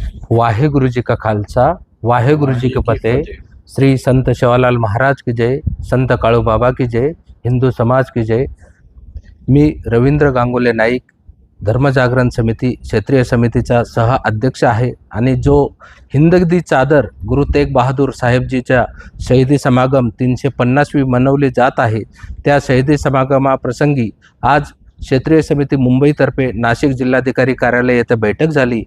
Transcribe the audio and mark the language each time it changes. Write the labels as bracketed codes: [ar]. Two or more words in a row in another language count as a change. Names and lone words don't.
[hi] वाहेगुरु जी का खालसा, वाहेगुरु जी के फतेह। श्री संत सेवालाल महाराज की जय, संत काळू बाबा की जय, हिंदू समाज की जय। [mr] मी रवींद्र गांगुले नाईक, धर्मजागरण समिती क्षेत्रीय समितीचा सह अध्यक्ष आहे आणि जो हिंद दी चादर गुरु तेग बहादूर साहेबजीच्या शहीदी समागम 350वी मनवली जात आहे, त्या शहीदी समागमाप्रसंगी आज क्षेत्रीय समिती मुंबईतर्फे नाशिक जिल्हाधिकारी कार्यालय येथे बैठक झाली।